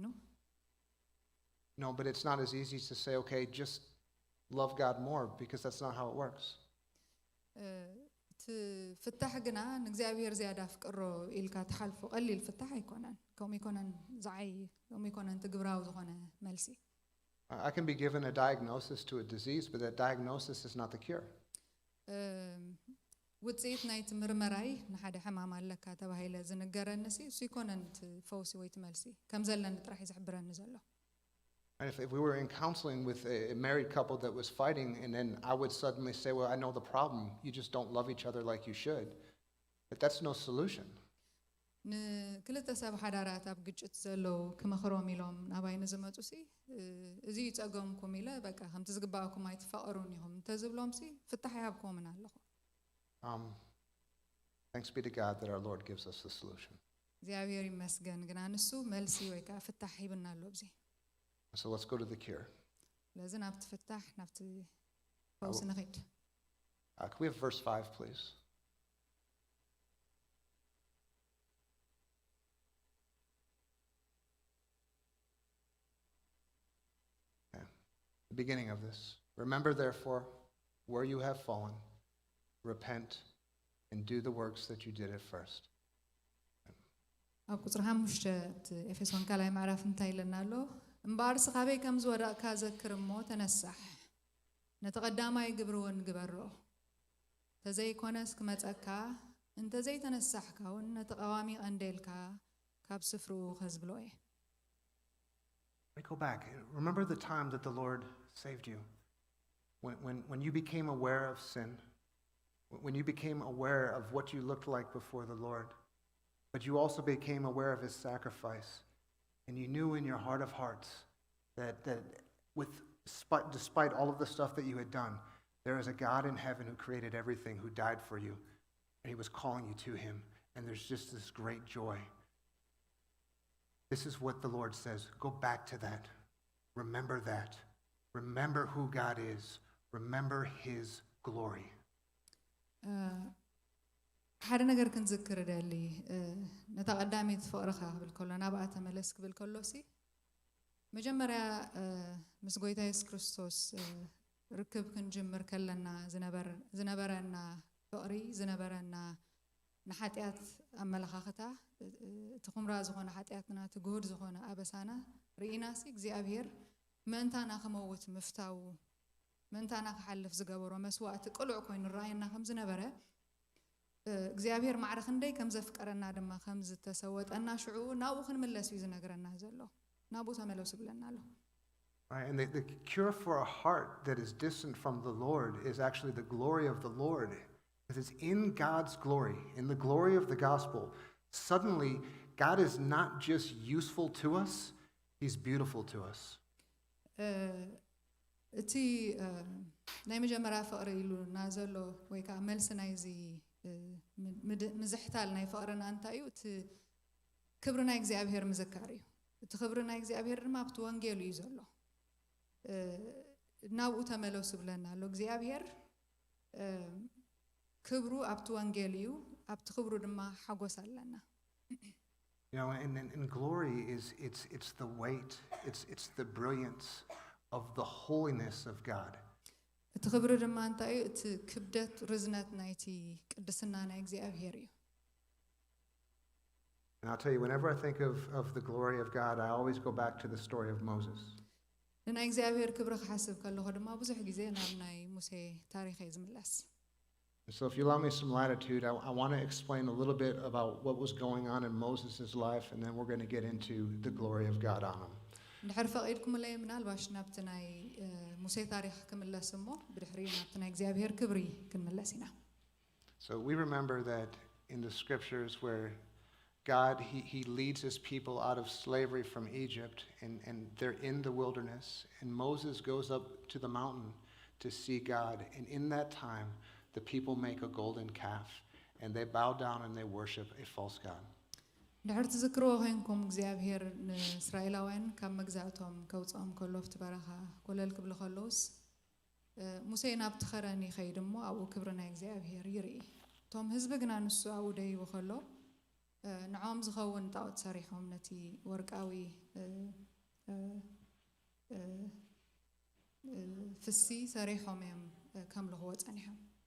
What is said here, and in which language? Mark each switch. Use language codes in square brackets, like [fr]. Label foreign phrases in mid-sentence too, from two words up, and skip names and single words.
[en] No, but it's not as easy to say, okay, just love God more, because that's not how it works. [ti] ትፍታሕ ግና ንእግዚአብሔር ዝያዳ ፍቅሮ ኢልካ ተሓልፎ ቀሊል ፍታሕ ኣይኮነን ከምኡ ይኮነን ዝዓይ ከምኡ ይኮነን ትግብራዊ ዝኾነ መልሲ [en] I can be given a diagnosis to a disease, but that diagnosis is not the cure. [ti] ውፅኢት ናይቲ ምርመራይ ንሓደ ሕማም ኣለካ ተባሂለ ዝንገረንሲ እሱ ይኮነን ትፈውሲ ወይ ትመልሲ ከም ዘለኒ ጥራሕ ይዝሕብረኒ ዘሎ [en] If we were in counseling with a married couple that was fighting, and then I would suddenly say, well, I know the problem. You just don't love each other like you should. But that's no solution. [ti] ንክልተ ሰብ ሓዳራት ኣብ ግጭት ዘለው ክመኽሮም ኢሎም ናባይነ ዝመፁሲ እዚ ይፀገምኩም ኢለ በቃ ከምቲ ዝግባአኩም ኣይትፋቀሩን ኢኹም እንተዝብሎምሲ ፍታሕ ይሃብኩምን ኣለኹ [en] Thanks be to God that our Lord gives us the solution. [ti] እግዚአብሔር ይመስገን ግና ንሱ መልሲ ወይ ከዓ ፍታሕ ይብና ኣሎ ብዚ [en] So let's go to the cure. [ti] ለዝን ኣብቲ ፍታሕ ናብቲ ፈውሲ ንኸይድ [en] Can we have verse 5, please? Okay. The beginning of this. Remember, therefore, where you have fallen, repent, and do the works that you did at first. [ti] ኣብ ቁፅሪ 5 ኤፌሶን ካልኣይ ምዕራፍ እንታይ ኢለና ኣሎ እምበር ስኻበይ ከም ዝወዳእካ ዘክር እሞ ተነሳሕ ነቲ ቀዳማይ ግብሪ እውን ግበሮ ተዘይኮነስ ክመፀካ እንተዘይተነሳሕካ እውን ነቲ ቀዋሚ ቀንዴልካ ካብ ስፍሩ ከዝብሎ እየ [en] We go back. Remember the time that the Lord saved you. When you became aware of sin, when you became aware of what you looked like before the Lord, but you also became aware of his sacrifice. And you knew in your heart of hearts that despite all of the stuff that you had done, there is a God in heaven who created everything, who died for you, and he was calling you to him. And there's just this great joy. This is what the Lord says. Go back to that. Remember that. Remember who God is. Remember his glory. [ti] ሓደ ነገር ክንዝክር ደሊ ነታ ቀዳሚት ፍቅርኻ ክብል ከሎ ናብኣ ተመለስ ክብል ከሎሲ መጀመርያ ምስ ጎይታ ኢየሱስ ክርስቶስ ርክብ ክንጅምር ከለና ዝነበረና ፍቅሪ ዝነበረና ንሓጢኣት ኣመለኻኽታ እቲ ኹምራ ዝኾነ ሓጢኣትና እቲ ጉሁድ ዝኾነ ኣበሳና ርኢናሲ እግዚኣብሔር ምእንታና ክመውት ምፍታው ምእንታና ክሓልፍ ዝገበሮ መስዋእቲ ቅሉዕ ኮይኑ ራእየና ከም ዝነበረ እግዚአብሔር ማዕረ ክንደይ ከም ዘፍቀረና ድማ ከም ዝተሰወጠና ሽዑ ናብኡ ክንመለስ እዩ ዝነግረና ዘሎ ናብኡ ተመለሱ ብለና ኣሎ [en] And the cure for a heart that is distant from the Lord is actually the glory of the Lord. Because it's in God's glory, in the glory of the gospel. Suddenly, God is not just useful to us, he's beautiful to us. [ti] እቲ ናይ መጀመርያ ፍቅሪ ኢሉ ናዘሎ ወይ ከዓ መልሲ ናይዚ ምዝሕታል ናይ ፍቅርና እንታይ እዩ እቲ ክብሪ ናይ እግዚአብሔር ምዝካር እዩ እቲ ክብሪ ናይ እግዚአብሔር ድማ ኣብቲ ወንጌሉ እዩ ዘሎ ናብኡ ተመለሱ ብለና ኣሎ እግዚአብሔር ክብሩ ኣብቲ ወንጌል እዩ ኣብቲ ክብሩ ድማ ሓጎስ ኣለና [en] You know, and glory is it's the weight, it's the brilliance of the holiness of God. [ti] እቲ ክብሪ ድማ እንታይ እዩ እቲ ክብደት ርዝነት ናይቲ ቅድስና ናይ እግዚአብሔር እዩ [en] And I'll tell you, whenever I think of the glory of God, I always go back to the story of Moses. [ti] ንናይ እግዚአብሔር ክብሪ ክሓስብ ከለኹ ድማ ብዙሕ ግዜ ናብ ናይ ሙሴ ታሪክ እየ ዝምለስ [en] So if you allow me some latitude, I want to explain a little bit about what was going on in Moses' life, and then we're going to get into the glory of God on him. [ti] ድሕሪ ፈቒድኩምለይ ምናልባሽ ናብቲ ናይ ሙሴ ታሪክ ክምለስ እሞ ብድሕሪ ናብቲ ናይ እግዚኣብሔር ክብሪ ክንምለስ ኢና [en] So we remember that in the scriptures where God, he leads his people out of slavery from Egypt, and they're in the wilderness, and Moses goes up to the mountain to see God, and in that time, the people make a golden calf, and they bow down and they worship a false god. [ti] ድሕሪ ትዝክርዎ ኮይንኩም እግዚኣብሔር ንእስራኤላውያን ካብ መግዛእቶም ከውፅኦም ከሎ ኣብቲ በረኻ ኮለል ክብሉ ከለውስ ሙሴ ናብቲ ኸረን ይኸይድ እሞ ኣብኡ ክብሪ ናይ እግዚኣብሔር ይርኢ እቶም ህዝቢ ግና ንሱ ኣብኡ ደይቡ ከሎ ንዖም ዝኸውን ጣዖት ሰሪሖም ነቲ ወርቃዊ ፍሲ ሰሪሖም እዮም ከምልኽዎ ጸኒሖም